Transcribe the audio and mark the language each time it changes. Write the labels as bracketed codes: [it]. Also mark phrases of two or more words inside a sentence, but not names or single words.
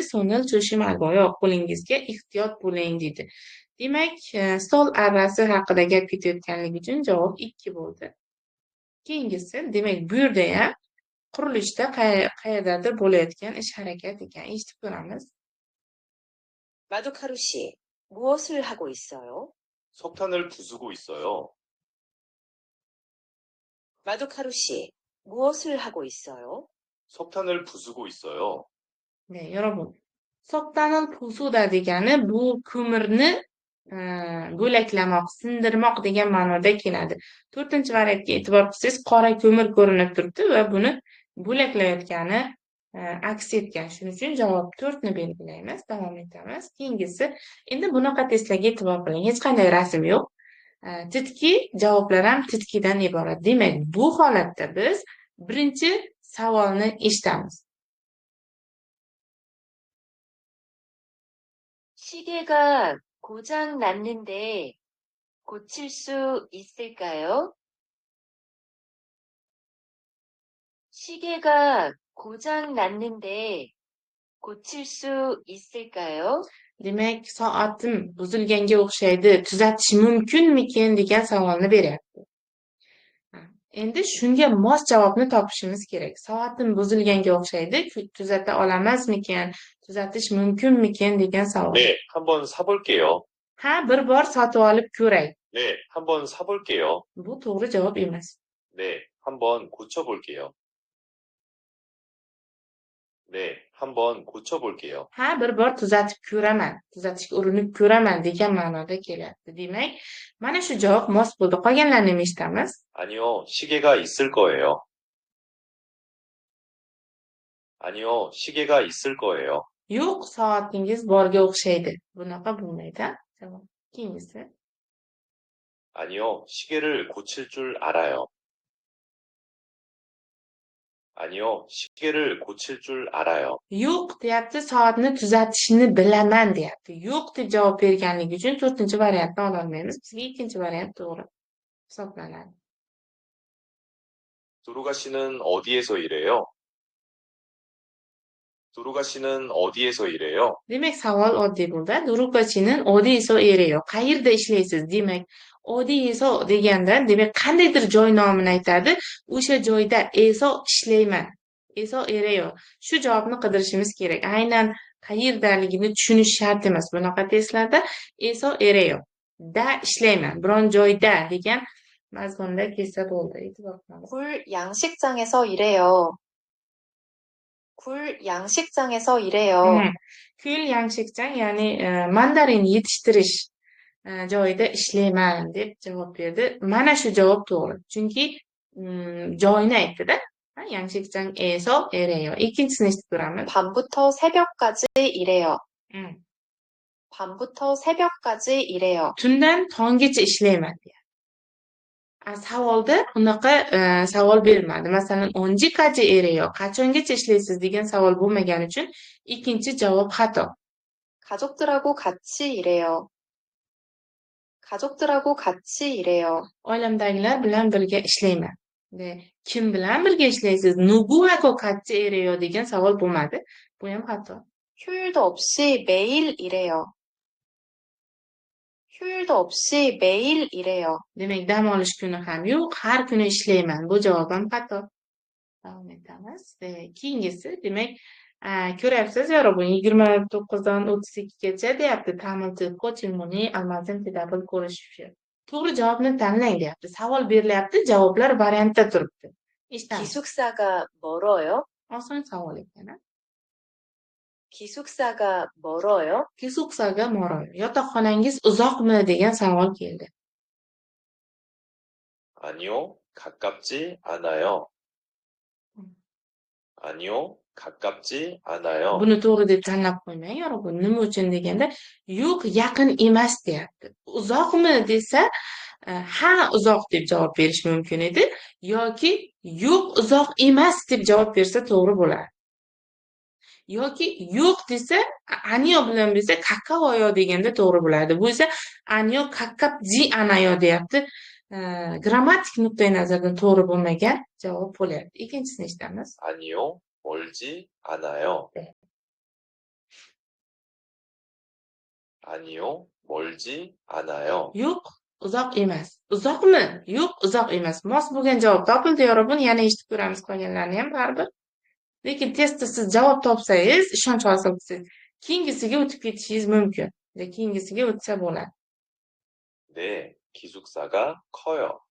[ko] 손을 조심하세요, [uz] qo'lingizga ehtiyot bo'ling dedi. Demak, stol arrasi haqida gap ketayotganligi uchun javob 2 bo'ldi. Keyingisi, demak, bu yerda ham qurilishda qayerdadir bo'layotgan ish harakat ekan. Eshitib ko'ramiz. [ko] 마두카루 씨, 무엇을 하고 있어요? 석탄을 부수고 있어요. 마두카루 씨, 무엇을 하고 있어요? 석탄을 부수고 있어요. 여러분. 석탄을 부수다 [uz] degani bu ko'mirni bo'laklamoq, sindirmoq degan ma'noda keladi. 4-variantga e'tibor qilsangiz, qora ko'mir ko'rinib turibdi va buni bo'laklayotgani aks etgan. Shuning uchun javob 4ni belgilaymiz. Davom etamiz. Keyingisi, endi bunaqa testlarga e'tibor qiling. Hech qanday rasm yo'q. Titki, javoblar ham titkidan iborat. Demak, bu holatda biz birinchi savolni eshitamiz. [ko] 시계가 고장 났는데 고칠 수 있을까요? 시계가 고장 났는데 고칠 수 있을까요? [uz] Demak, soatim buzilganga o'xshaydi. Tuzatish mumkinmikin degan savolni beryapti. Endi shunga mos javobni topishimiz kerak. Soatim buzilganga o'xshaydi. Tuzata olamazmikin, tuzatish mumkinmikin degan savol. [ko] 네, 한번 사볼게요. [uz] Bir bor sotib olib ko'ray. [ko] 네, 한번 사볼게요. [uz] Bu to'g'ri javob emas. [ko] 네, 한번 고쳐볼게요. 네, 한번 고쳐볼게요. [uz] Bir bor tuzatib ko'raman, tuzatishga urinib ko'raman degan ma'noda kelyapti. Demak, mana shu javob mos bo'ldi. Qolganlarni ham eshitamiz. [ko] 아니요, 시계가 있을 거예요. 아니요, 시계가 있을 거예요. [uz] Yo'q, soatingiz borga o'xshaydi. Bunaqa bo'lmaydi. Javob. Keyingisi. [ko] 아니요, 시계를 고칠 줄 알아요. 아니요, 시계를 고칠 줄 알아요. [uz] Yo'q deyapti, soatni tuzatishni bilaman deyapti. Yo'q deb javob berganligi uchun 4-variantni ololmaymiz. Bizga ikkinchi variant to'g'ri hisoblanadi. [ko] 두루가 씨는 어디에서 일해요? 두루가 씨는 어디에서 일해요? [uz] Demak, savol oddiy bo'ldi. [ko] 두루가 씨는 어디에서 일해요. [uz] Qayerda ishlaysiz? Demak, odiyso deganda, demak, qandaydir joy nomini aytadi. O'sha joyda eso ishlayman. [ko] 에서 일해요. [uz] Shu javobni qidirishimiz kerak. Aynan qayerdaligini tushunish shart emas. Bunaqa testlarda [ko] 에서 일해요. [uz] Da ishlayman. Biron joyda degan mazmunda kelsa bo'ldi. E'tibor qilamiz. [ko] 굴 양식장에서 일해요. 굴 양식장에서 일해요. 굴 양식장, [uz] ya'ni mandarin yetishtirish joyida ishlayman deb javob berdi. Mana shu javob to'g'ri. Chunki joyni aytdi-da. [ko] 양식장에서 일해요. [uz] Ikkinchisini eshitib ko'ramiz. [ko] 밤부터 새벽까지 일해요. Mm. 밤부터 새벽까지 일해요. [uz] Tundan tonggacha ishlayman deyapti. Savolda unaqa savol berilmadi. Masalan, [ko] 언제까지 일해요, [uz] qachongacha ishlaysiz degan savol bo'lmagani uchun ikkinchi javob xato. [ko] 가족들하고 같이 일해요. 가족들하고 같이 일해요. [uz] Oilamdagilar bilan birga ishlayman. Kim bilan birga ishlaysiz? [ko] 누구하고 같이 일해요 [uz] degan savol bo'lmadi. Bu ham xato. [ko] 휴일도 없이 매일 일해요. 휴일도 없이 매일 일해요. [uz] Demak, dam olish kuni ham yo'q, har kuni ishlayman. Bu javob ham xato. Davom etamiz. Keyingisi, demak, ko'ryapsiz, yorug'im 29dan 32gacha deyapti. [ko] 다음 질문을 알맞은 대답을 [uz] ko'rish. To'g'ri javobni tanlang deyapti. Savol berilyapti, javoblar variantda turibdi. Eshitamiz. [ko] 기숙사가 멀어요? [uz] Oson savol ekan. [ko] 기숙사가 멀어요? 기숙사가 멀어요. [uz] Yotoqxonangiz uzoqmi degan savol keldi. [ko] 아니요, 가깝지 않아요. 아니요, 가깝지 않아요. [uz] Buni to'g'ri deb tanlab qo'ymang, yorug'im. Nima uchun deganda, yo'q, yaqin emas deyapti. Uzoqmi desa, ha, uzoq deb javob berish mumkin edi yoki yo'q, uzoq emas deb javob bersa to'g'ri bo'ladi. Yoki yo'q desa, anyo bilan bersa kakavoyo deganda to'g'ri bo'ladi. Bu esa [ko] 아니요 가깝지 않아요 [uz] deyapti. Grammatik nuqtai nazardan to'g'ri bo'lmagan javob bo'lyapti. Ikkinchisini eshitamiz. [ko] 아니요, 멀지 않아요. 네. 아니요, 멀지 않아요. [uz] Yo'q, uzoq emas. Uzoqmi? Yo'q, uzoq emas. Mos bo'lgan javob topildi, yorug'im. Yana eshitib ko'ramiz qolganlarni ham baribir. Lekin testda siz javob topsangiz, ishonch hosil qilsangiz, keyingisiga o'tib ketishingiz mumkin. Keyingisiga o'tsa bo'ladi. [ko] 네, 기숙사가 커요.